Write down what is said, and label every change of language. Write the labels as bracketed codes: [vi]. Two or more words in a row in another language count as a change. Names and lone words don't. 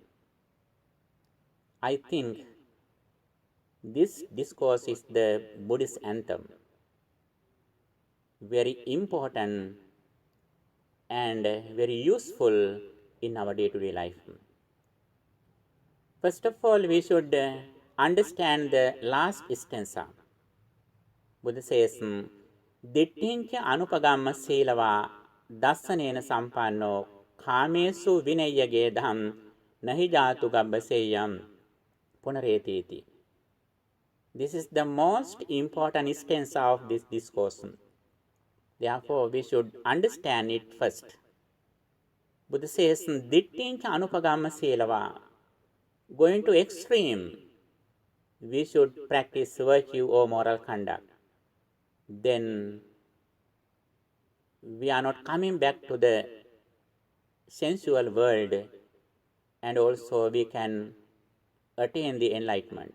[en] I think this discourse is the Buddhist anthem, very important and very useful in our day-to-day life. First of all, we should understand the last stanza. Buddha says, [pi] Dittincha anupagamma silava dassanena sampanno kamesu vinayage dham nahi jatu gabbaseyam punaretiti. [en] This is the most important stanza of this discourse. Therefore, we should understand it first. Buddha says, [pi] Dittincha anupagamma silava. [en] Going to extreme, we should practice virtue or moral conduct. Then we are not coming back to the sensual world, and also we can attain the enlightenment.